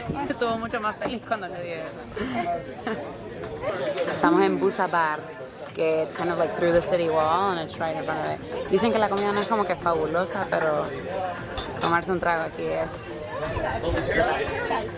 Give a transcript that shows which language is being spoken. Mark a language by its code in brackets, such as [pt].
[es] Estuvo mucho más feliz cuando le di eso. Estamos en Buza Bar, que [en] it's kind of like through the city wall and it's right in front of it. [es] Dicen que la comida no es como que fabulosa, pero tomarse un trago aquí es [en] the best.